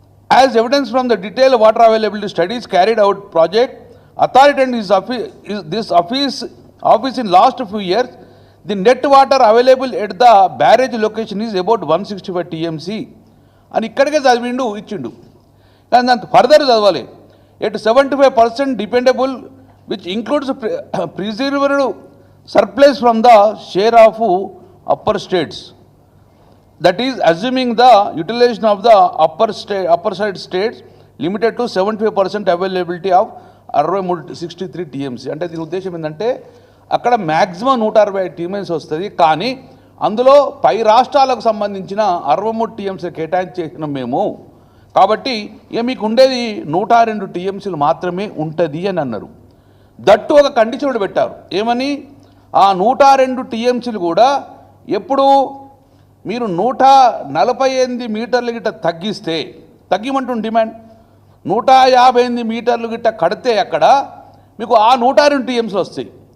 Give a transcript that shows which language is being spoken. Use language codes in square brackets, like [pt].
[en] as evidence from the detail water availability studies carried out project authority and this office in last few years the net water available at the barrage location is about 165 TMC [te] అని ఇక్కడికే చదివిండు, ఇచ్చిండు. కానీ దాంతో further చదవాలి. [en] At 75% dependable which includes preserved surplus from the share of upper states, that is assuming the utilization of the upper side states limited to 75% availability of 63 TMC. [te] అంటే దీని ఉద్దేశం ఏంటంటే అక్కడ మ్యాక్సిమం 165 టీఎంసీ వస్తుంది, కానీ అందులో పై రాష్ట్రాలకు సంబంధించిన 63 టీఎంసీ కేటాయించేసినాం మేము, కాబట్టి ఇక మీకు ఉండేది 102 టీఎంసీలు మాత్రమే ఉంటుంది అని అన్నారు. దట్టు ఒక కండిషన్ పెట్టారు. ఏమని? ఆ 102 టీఎంసీలు కూడా ఎప్పుడు మీరు 148 మీటర్లు గిట్ట తగ్గిమంటుంది డిమాండ్, 158 మీటర్లు గిట్ట కడితే అక్కడ మీకు ఆ 102 టీఎంసీలు వస్తాయి.